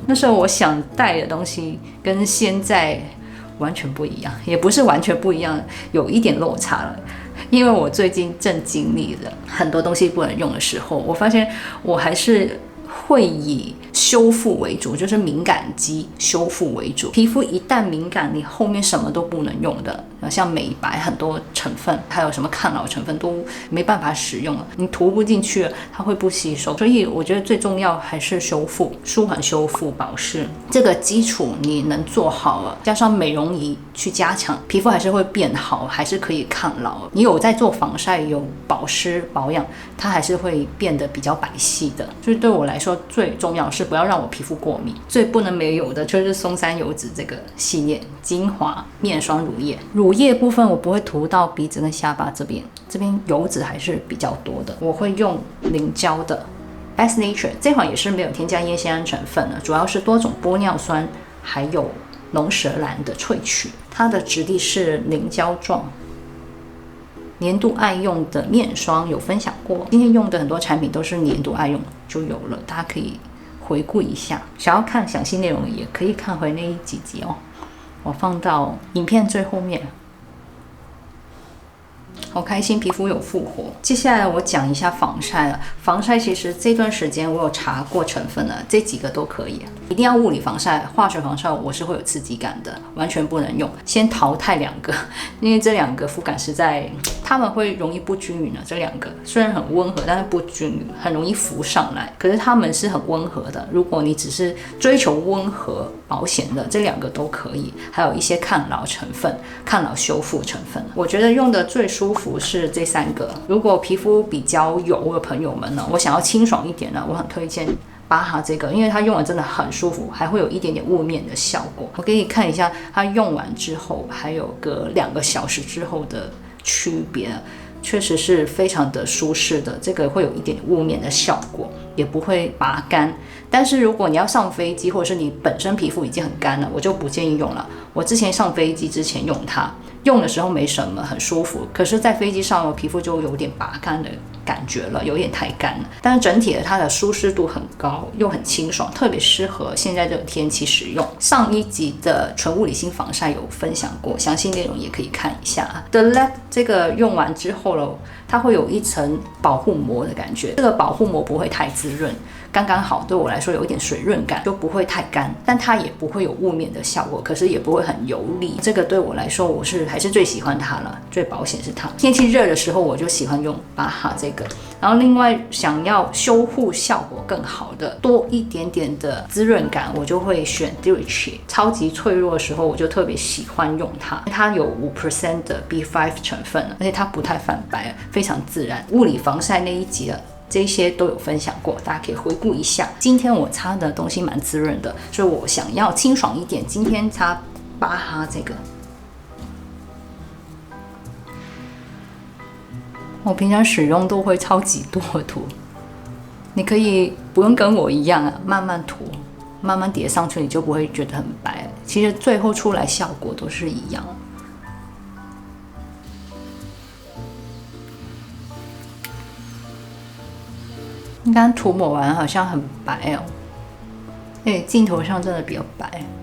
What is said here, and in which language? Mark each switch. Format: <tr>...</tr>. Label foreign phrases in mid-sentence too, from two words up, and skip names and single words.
<zh>那時候我想帶的東西跟現在完全不一樣，也不是完全不一樣，有一點落差了。因為我最近正經歷了很多東西不能用的時候，我發現我還是會以修復為主，就是敏感肌修復為主。皮膚一旦敏感，你後面什麼都不能用的，像美白很多成分，還有什麼抗老成分都沒辦法使用了，你涂不進去了，它會不吸收。所以我覺得最重要還是修復、舒緩、修復、保濕這個基礎你能做好了，加上美容儀去加強，皮膚還是會變好，還是可以抗老。你有在做防曬、有保濕保養，它還是會變得比較白皙的。所以對我來說，最重要的是不要讓我皮膚過敏。最不能沒有的就是松山油脂這個系列精華面霜乳液。乳液部分我不會涂到鼻子跟下巴這邊，這邊油脂還是比較多的。我會用凝膠的 Best Nature，這款也是沒有添加菸酰胺成分的，主要是多種玻尿酸還有龍舌蘭的萃取。它的質地是凝膠狀。年度愛用的面霜有分享過，今天用的很多產品都是年度愛用就有了，大家可以回顧一下。想要看詳細內容也可以看回那幾集哦，我放到影片最後面。好開心，皮膚有復活。接下來我講一下防曬了。防曬其實這段時間我有查過成分了，這幾個都可以。一定要物理防曬，化學防曬我是會有刺激感的，完全不能用。先淘汰2個，因為這2個膚感實在，它們會容易不均勻的。這2個雖然很溫和，但是不均勻，很容易浮上來。可是它們是很溫和的，如果你只是追求溫和保險的，這2個都可以。還有一些抗老成分、抗老修復成分，我覺得用的最舒服是這3個。如果皮膚比較油的朋友們呢，我想要清爽一點呢，我很推薦巴哈这個，因為它用了真的很舒服，還會有一點點霧面的效果。我給你看一下它用完之後，還有個2個小時之後的區別，確實是非常的舒適的。這個會有一點點霧面的效果，也不會拔乾。但是如果你要上飛機，或者是你本身皮膚已經很乾了，我就不建議用了。我之前上飛機之前用它，用的時候沒什麼，很舒服。可是，在飛機上，我皮膚就有點拔乾的感覺了，有點太乾了。但是整体的它的舒適度很高，又很清爽，特別適合現在這個天氣使用。上一集的純物理性防曬有分享過，詳細內容也可以看一下。The Lab 這個用完之後了，它會有一層保護膜的感覺，這個保護膜不會太滋潤。剛剛好，對我來說有一點水潤感，就不會太乾，但它也不會有霧面的效果，可是也不會很油膩。這個對我來說，我還是最喜歡它了，最保險是它。天氣熱的時候，我就喜歡用巴哈這個。然後另外想要修護效果更好的，多一點點的滋潤感，我就會選 Dulce。超級脆弱的時候，我就特別喜歡用它。它有5% 的 B5 成分，而且它不太泛白，非常自然。物理防曬那一集了。這些都有分享過，大家可以回顧一下。今天我擦的東西蠻滋潤的，所以我想要清爽一點，今天擦巴哈這個。我平常使用都會超級多塗，你可以不用跟我一樣啊，慢慢塗，慢慢疊上去，你就不會覺得很白。其實最後出來效果都是一樣。剛剛塗抹完好像很白哦，鏡頭上真的比較白。</zh>